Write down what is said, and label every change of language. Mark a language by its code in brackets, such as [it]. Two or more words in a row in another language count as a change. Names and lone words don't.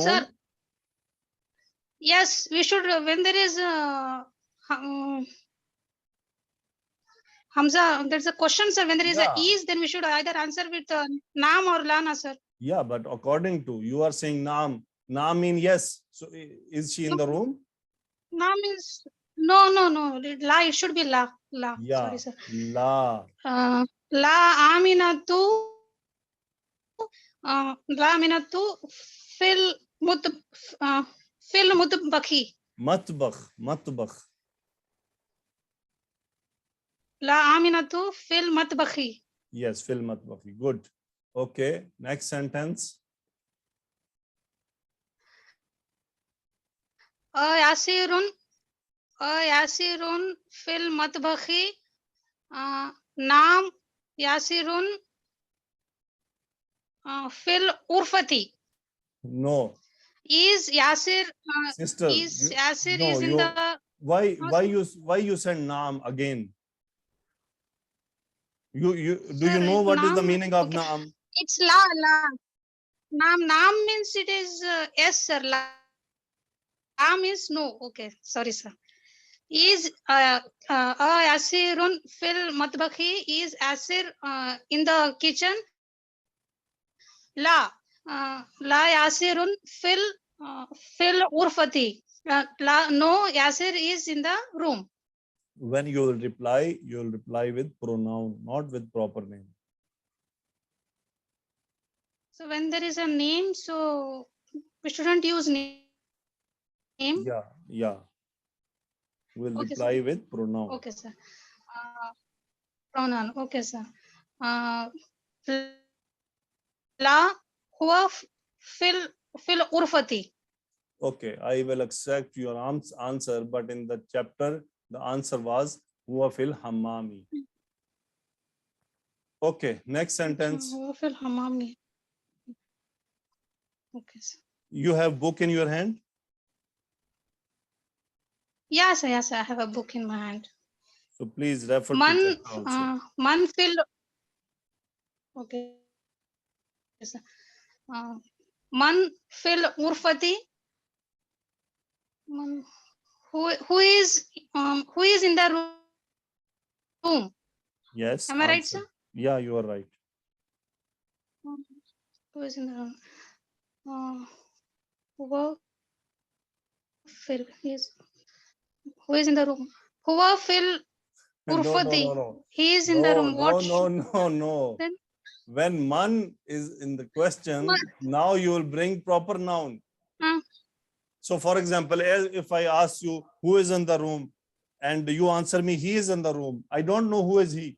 [en] sir, yes, we should, when there is Hamza, there's a question, sir. When there is Yeah. a is, then we should either answer with naam or lana, sir. Yeah, but according to you are saying Naam. Naam mean yes. So is she in the room? Naam is no. La, it should be la. Yeah. Sorry, sir. [ar] La. لا أمينة. لا أمينة في المطبخ. Matbakh. لا أمينة في المطبخ. Yes, في المطبخ. [en] Good. Okay. Next sentence. [ar] ياسر في المطبخ. نعم ياسر في الغرفة. [en] No. Is Yasir Sister. is Yasir No, is in the why you said Naam again? Do you Sir, know what is the [ar] Naam, [en] meaning of okay. [ar] Naam? [en] It's la. Naam means it is yes, sir. La means no. Okay, sorry, sir. Is [ar] ياسر في المطبخ [en] is Yasir in the kitchen. [ar] لا ياسر في الغرفة. [en] La, no, Yasir is in the room. When you will reply with pronoun, not with proper name. So when there is a name, so we shouldn't use name. Yeah. We'll Okay, reply sir. with pronoun. Okay, sir. Pronoun. Okay, sir. [ar] لا هو في الغرفة. [en] Okay, I will accept your answer, but in the chapter, the answer was [ar] هو في الحمام. [en] Okay, next sentence. [ar] هو في الحمام. [en] Okay, sir. You have book in your hand? Yes, I have a book in my hand. So please refer to Man, chapter also. [ar] من في. [en] Okay, sir. [ar] من في الغرفة. [en] Man, who is in the room? Yes. Am I right, answer. sir? Yeah, you are right. Who is in the room? [ar] هو في [en] who is in the room? [ar] هو في [en] No, no, [ar] urfati. [en] no. He is in the room. What? No. Then? When man is in the question, Man. now you will bring proper noun. Hmm. So, for example, if I ask you who is in the room, and you answer me he is in the room, I don't know who is he.